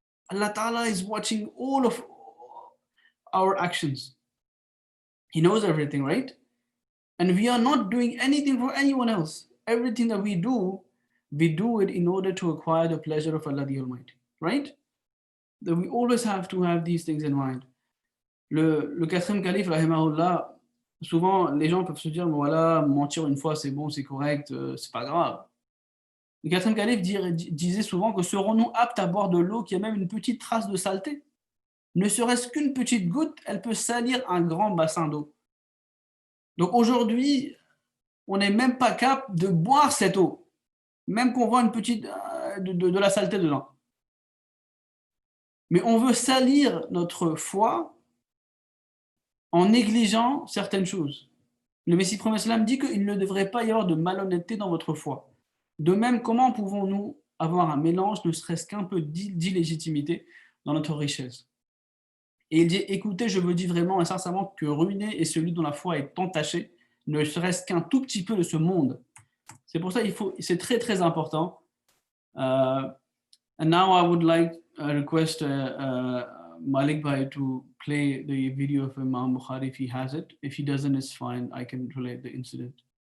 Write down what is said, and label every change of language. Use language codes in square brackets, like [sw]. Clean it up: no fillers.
[en] Allah Ta'ala is watching all of our actions. He knows everything, right? And we are not doing anything for anyone else. Everything that we do it in order to acquire the pleasure of Allah the Almighty, right? That we always have to have these things in mind. [fr] Le quatrième calife, rahimahullah, souvent les gens peuvent se dire, voilà, mentir une fois c'est bon, c'est correct, c'est pas grave. Le quatrième calife disait souvent que serons-nous aptes à boire de l'eau qui a même une petite trace de saleté? Ne serait-ce qu'une petite goutte, elle peut salir un grand bassin d'eau. Donc aujourd'hui, on n'est même pas capable de boire cette eau, même qu'on voit une petite de la saleté dedans. Mais on veut salir notre foi en négligeant certaines choses. Le Messie prophète sallam dit qu'il ne devrait pas y avoir de malhonnêteté dans votre foi. De même, comment pouvons-nous avoir un mélange, ne serait-ce qu'un peu d'illégitimité dans notre richesse? Et il dit, écoutez, je vous dis vraiment et sincèrement que ruiné est celui dont la foi est entachée, ne serait-ce qu'un tout petit peu de ce monde. C'est pour ça c'est très très important. [en] And now I would like request Malik Bhai to play the video of Imam Bukhari if he has it. If he doesn't, it's fine. I can relate the incident.